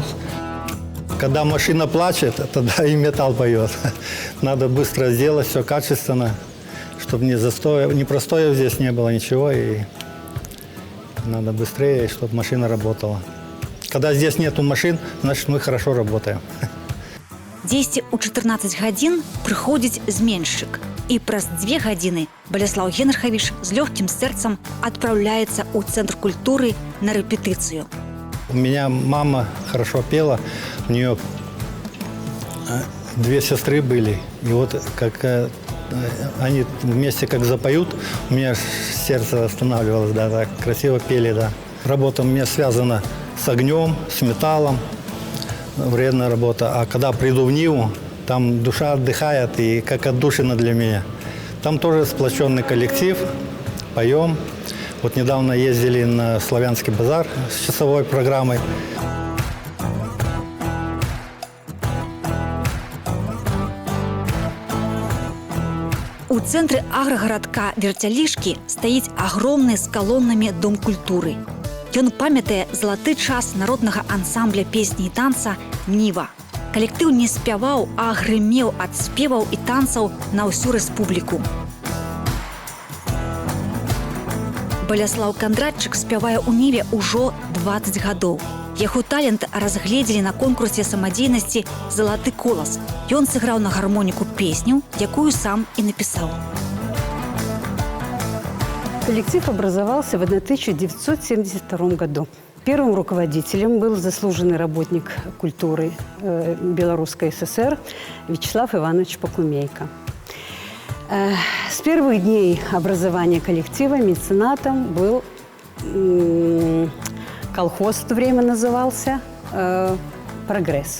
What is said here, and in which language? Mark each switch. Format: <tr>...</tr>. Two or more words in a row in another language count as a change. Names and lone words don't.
<ru>Когда машина плачет, тогда и металл поет. Надо быстро сделать все качественно, чтобы не простоев здесь не было ничего. И надо быстрее, чтобы машина работала. Когда здесь нету машин, значит, мы хорошо работаем.</ru> <be>Дзесьці ў 14 гадзін прыходзіць зменшчык. І праз 2 гадзіны Баляслаў Генрыхавіч з лёгкім сэрцам адпраўляецца ў цэнтр культуры на рэпетыцыю.</be> <ru>У меня мама хорошо пела, у нее 2 сестры были. И вот как они вместе как запоют, у меня сердце останавливалось, да, так красиво пели, да. Работа у меня связана с огнем, с металлом, вредная работа. А когда приду в Ниву, там душа отдыхает и как отдушина для меня. Там тоже сплоченный коллектив, поем. Вот недавно ездили на Славянский базар с часовой программой.</ru> <be>У цэнтры аграгарадка Вярцялішкі стаіць агромны з калонамі дом культуры. Ён памятае залаты час народнага ансамбля песні і танца «Ніва». Калектыў не спяваў, а грымеў ад спеваў і танцаў на ўсю рэспубліку. Баляслаў Кандратчык спявае ў Ніве ўжо 20 гадоў. Яго талент разгледзелі на конкурсе самадзейнасці «Залаты колас». Ён сыграў на гармоніку песню, якую</be> <ru>сам и написал. Коллектив образовался в 1972 году. Первым руководителем был заслуженный работник культуры Белорусской ССР Вячеслав Иванович Покумейко. С первых дней образования коллектива меценатом был колхоз, в то время назывался «Прогресс».</ru>